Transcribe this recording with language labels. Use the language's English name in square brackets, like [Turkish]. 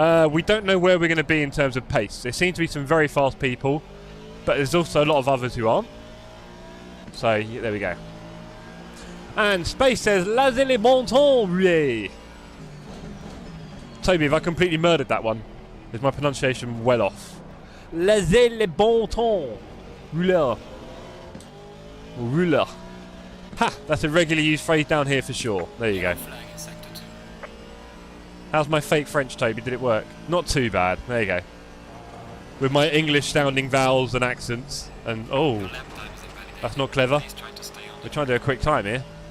[English] We don't know where we're going to be in terms of pace. There seem to be some very fast people. But there's also a lot of others who aren't. So, yeah, there we go. And Space says, [French] Laissez les bon temps, rouler. [English] Toby, have I completely murdered that one? Is my pronunciation well off? [French] Laissez les bon temps, rouler. Rouler. Ha! [English] That's a regularly used phrase down here for sure. There you go. How's my fake French, Toby? Did it work? Not too bad. There you go. With my English-sounding vowels and accents. And, oh, that's not clever. We're trying to do a quick time here.